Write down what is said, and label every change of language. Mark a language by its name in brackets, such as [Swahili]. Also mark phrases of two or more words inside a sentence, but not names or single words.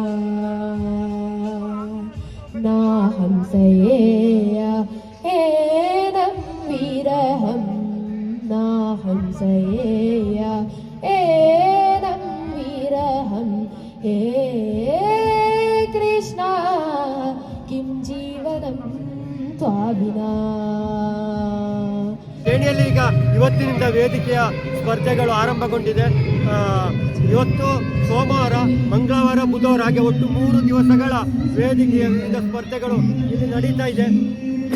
[Sanskrit] നാ ഹംസയേയ ഏനം വിരഹം നാ ഹംസയേയ ഏനം വിരഹം ഹേ കൃഷ്ണ കിം ജീവനം ತ್ವಾಭಿನ. [Kannada] ಶ್ರೇಣಿಯಲ್ಲಿ ಈಗ ಇವತ್ತಿನಿಂದ ವೇದಿಕೆಯ ಸ್ಪರ್ಧೆಗಳು ಆರಂಭಗೊಂಡಿದೆ. ಇವತ್ತು ಸೋಮವಾರ, ಮಂಗಳವಾರ, ಬುಧವಾರ ಹಾಗೆ ಒಟ್ಟು 3 ದಿವಸಗಳ ವೇದಿಕೆಯ ವಿವಿಧ ಸ್ಪರ್ಧೆಗಳು ಇಲ್ಲಿ ನಡೀತಾ ಇದೆ.